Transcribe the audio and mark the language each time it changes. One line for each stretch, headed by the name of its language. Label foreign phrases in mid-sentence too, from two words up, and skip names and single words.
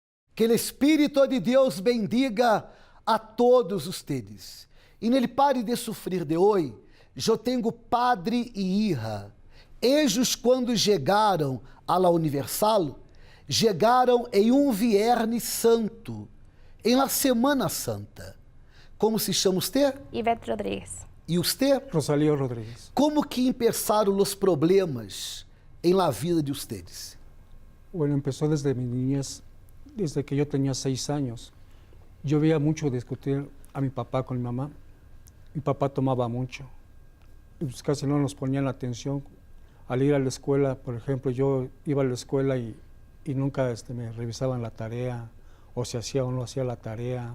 Portuguese: Que o Espírito de Deus bendiga a
Spanish: todos ustedes.
Portuguese: E nele pare de sofrer de hoje, eu tenho padre e hija.
Spanish: Ellos,
Portuguese: quando chegaram à la Universal, chegaram em um Viernes Santo, em la Semana Santa. Como se chama você? Ivete Rodríguez. E você? Rosalío Rodríguez. Como que empezaram os problemas em
Spanish: la vida de ustedes? Bueno, empezó desde mi niñez, desde que yo tenía 6 años. Yo veía mucho discutir a mi papá con mi mamá. Mi papá tomaba mucho. Y pues casi no nos ponían atención. Al ir a la escuela, por ejemplo, yo iba a la escuela y nunca me revisaban la tarea, o si hacía o no hacía la tarea.